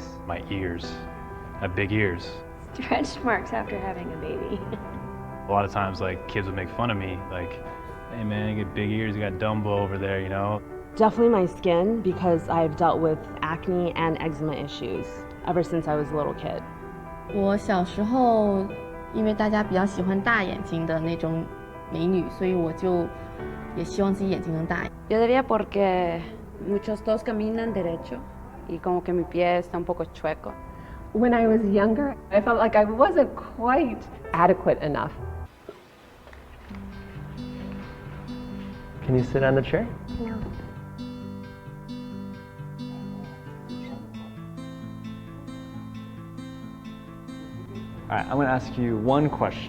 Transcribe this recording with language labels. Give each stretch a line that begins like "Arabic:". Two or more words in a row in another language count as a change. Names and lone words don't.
English: My ears. I have big ears. Stretch marks after having a baby. A lot of times, like, kids would make fun of me, like, hey man, you got big ears, you got Dumbo over there, you know? Definitely my skin, because I've dealt with acne and eczema issues ever since I was a little kid.
Chinese: 我小时候，因为大家比较喜欢大眼睛的那种美女，所以我就也希望自己眼睛能大。
Spanish: Yo diría porque muchos todos caminan derecho y como que mi pie está un poco chueco.
English: When I was younger, I felt like I wasn't quite adequate enough. Can you sit on the chair? No. All right, I'm going to ask you one question.